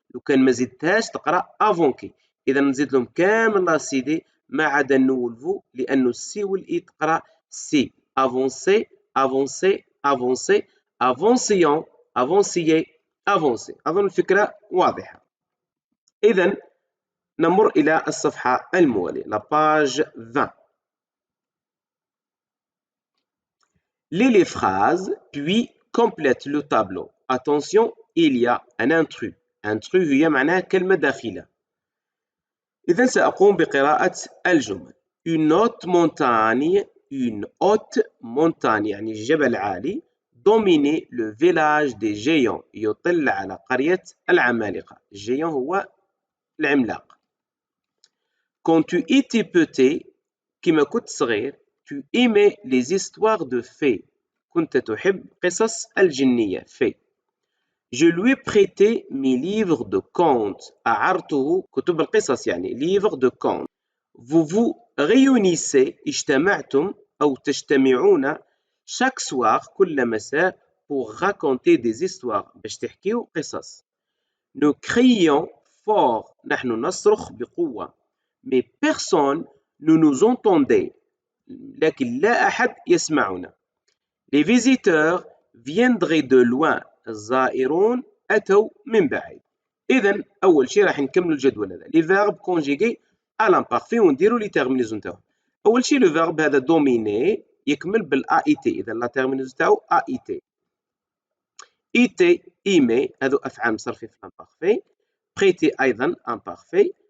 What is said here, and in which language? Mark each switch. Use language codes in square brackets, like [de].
[ar] لو كان ما زدتهاش تقرا افونكي. إذا نزيد لهم كامل لا سي دي ما عدا النو والفو، لأنه السي والإي تقرا سي. [fr] افونسي افونسي افونسي افونسيون افونسيي افونسي. [ar] أظن الفكرة واضحة. إذا نمر إلى الصفحة الموالية، لا باج 20. [fr] Lis les phrases, puis complète le tableau. Attention, il y a un intrus. [ar] intrus هي معناها كلمة داخلة. إذا سأقوم بقراءة الجمل. [fr] Une haute montagne, une haute montagne [ar] يعني جبل عالي، [fr] dominait le village des géants [ar] يطل على قرية العمالقة. الجيان هو العملاق. [fr] Quand tu étais petit, [ar] كما كنت صغير، [fr] tu aimais les histoires de fées. [ar] كنت تحب قصص الجنية fées. [fr] Je lui prêtais mes livres de contes. [ar] أعرته كتب القصص يعني [fr] livres de contes. Vous vous réunissez [ar] اجتمعتم أو تجتمعون [fr] chaque soir [ar] كل مساء [fr] pour raconter des histoires [ar] باش تحكيو قصص. [fr] Nous crions fort [ar] نحن نصرخ بقوة. [fr] Mais personne ne nous entendait [ar] لكن لا أحد يسمعنا. [fr] Les visiteurs viendraient de loin. [ar] الزائرون أتوا من بعيد. إذا أول شيء راح نكمل الجدول هذا. لي فيرب كونجيغي [fr] à l'imparfait [ar] ونديروا لي تيرمينيزو نتاعهم. أول شيء لو فيرب هذا دوميني يكمل بالأ إي تي، إذا لا تيرمينيزو تاعو أ إي تي. إي تي إيمي هذو أفعال مصرفين في الإمبارفي. بريتي أيضا إمبارفي.